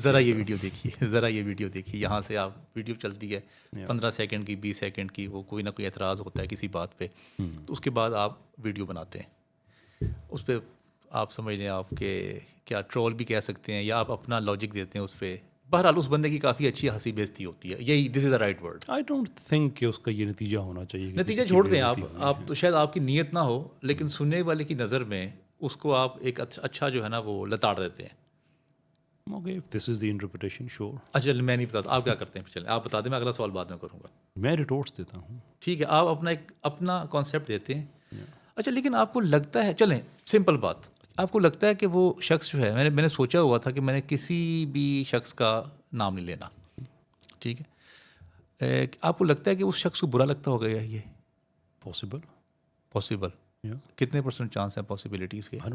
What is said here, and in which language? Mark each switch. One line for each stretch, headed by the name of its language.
Urdu: ذرا یہ ویڈیو دیکھیے, ذرا یہ ویڈیو دیکھیے, یہاں سے آپ ویڈیو چلتی ہے 15 سیکنڈ کی, 20 سیکنڈ کی, وہ کوئی نہ کوئی اعتراض ہوتا ہے کسی بات پہ, تو اس کے بعد آپ ویڈیو بناتے ہیں, اس پہ آپ سمجھ لیں آپ کہ کیا ٹرول بھی کہہ سکتے ہیں, یا آپ اپنا لاجک دیتے ہیں اس پہ. بہرحال اس بندے کی کافی اچھی ہنسی بیزتی ہوتی ہے, یہی
English: This is the right word. I don't think
Urdu: کہ اس کا یہ نتیجہ ہونا چاہیے. نتیجہ چھوڑ دیں آپ تو شاید آپ کی نیت نہ ہو, لیکن سننے والے کی نظر میں اس کو آپ ایک اچھا جو ہے نا وہ لتاڑ دیتے ہیں.
English: Okay, this is the interpretation, sure.
Urdu: اچھا میں نہیں بتاتا, آپ کیا کرتے ہیں, چلیں آپ بتا دیں, میں اگلا سوال بعد میں کروں گا. میں ریٹورٹس دیتا ہوں. ٹھیک ہے, آپ اپنا ایک اپنا کانسیپٹ دیتے ہیں. اچھا لیکن آپ کو لگتا ہے, چلیں سمپل بات, آپ کو لگتا ہے کہ وہ شخص جو ہے, میں نے سوچا ہوا تھا کہ میں نے کسی بھی شخص کا نام نہیں لینا, ٹھیک ہے, آپ کو لگتا ہے کہ اس شخص کو برا لگتا ہوگا یہ پاسبل کتنے % چانس ہیں پاسبلٹیز کے؟